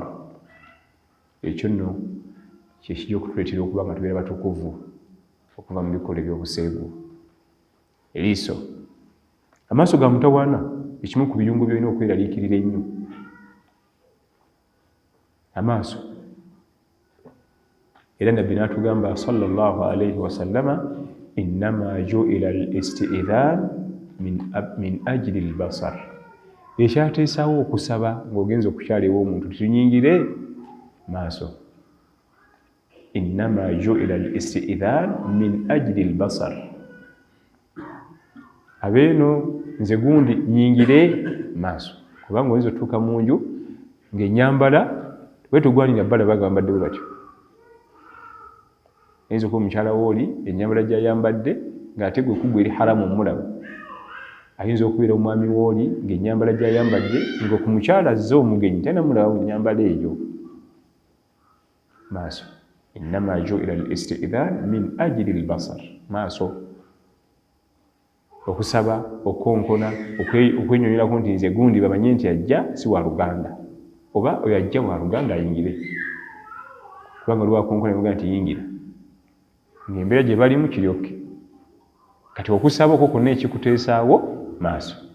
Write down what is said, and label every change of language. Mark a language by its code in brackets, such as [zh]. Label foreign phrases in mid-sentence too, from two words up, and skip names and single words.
[lg] Ekyo nno kye kijja okutuleetera okuba nga tubeera batukuvu okuva mu bikolwa by'obuseegu. Eriiso, amaaso ga mutawaana ekimu ku biyungu byolina okweraliikirira ennyo. Amaaso. Era nabbi n'atugamba [ar] صلى الله عليه وسلم، إنما جعل الاستئذان من أجل البصر. [lg] Ekyateesaawo okusaba ng'ogenza okukyala ew'omuntu tunyingire maaso. [ar] إنما جعل الاستئذان من أجل البصر. [lg] Abeeno nze gundi nyingire maaso kubanga oyinza otuuka mu nju ng'ennyambala wetugwanira bbala bagambadde bwe batyo. Oyinza okuba omukyala wooli ennyambala gy'ayambadde ng'ate gwe kugwa eri haramu omulaba. Ayinza okubeera omwami wooli ng'ennyambala gy'ayambadde nga ku mukyala azze omugenyi talina mulaba mu nnyambala eyo. Maaso. [ar] إنما جعل الاستئذان من أجل البصر. [lg] Maaso. Okusaba, okonkona, okwenyonyolako nti nze gundi bamanye nti ajja si wa Luganda. Oba oyo ajja wa Luganda ayingire. Kubanga oli wakonkona nemuga nti yingira. Ng'embeera gye balimu kiryoke. Kati okusaba okwo kwonna ekikuteesaawo maaso.